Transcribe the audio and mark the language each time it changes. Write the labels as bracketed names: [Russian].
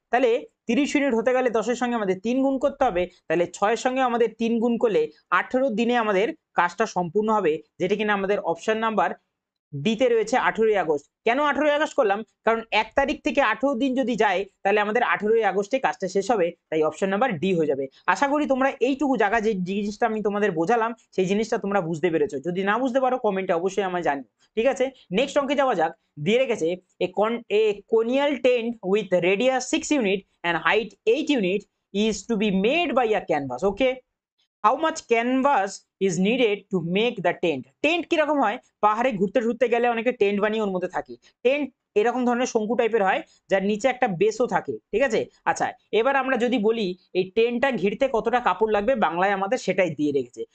[Bangla] তাহলে 30 ইউনিট হতে গেলে 10 এর সঙ্গে আমাদের 3 গুণ করতে হবে, তাহলে 6 এর সঙ্গে আমাদের 3 গুণ করলে 18 দিনে আমাদের কাজটা সম্পূর্ণ হবে, যেটা কিনা আমাদের অপশন নাম্বার ডিতে রয়েছে 18ই আগস্ট। কেন 18ই আগস্ট করলাম, কারণ 1 তারিখ থেকে 18 দিন যদি যায় তাহলে আমাদের 18ই আগস্টে কাজটা শেষ হবে, তাই অপশন নাম্বার ডি হয়ে যাবে। আশা করি তোমরা এইটুকু জায়গা যে জিনিসটা আমি তোমাদের বোঝালাম সেই জিনিসটা তোমরা বুঝতে পেরেছো। যদি না বুঝতে পারো কমেন্টে অবশ্যই আমায় জানিও, ঠিক আছে। নেক্সট অঙ্কে যাওয়া যাক। দিয়ে রেখেছে [English] A conial tent with radius 6 unit and height 8 unit is to be made by a canvas. Okay, how much canvas is needed to make the tent. [Bangla] Tent কিরকম হয়, পাহাড়ে ঘুরতে ঘুরতে গেলে অনেকে টেন্ট বানিয়ে ওর মধ্যে থাকে। টেন্ট এরকম ধরনের শঙ্কু টাইপের হয়, যার নিচে একটা বেসও থাকে, ঠিক আছে। আচ্ছা, এবার আমরা যদি বলি এই টেন্টটা ঘিরতে কতটা কাপড় লাগবে, বাংলায় আমাদের সেটাই দিয়ে রেখেছে।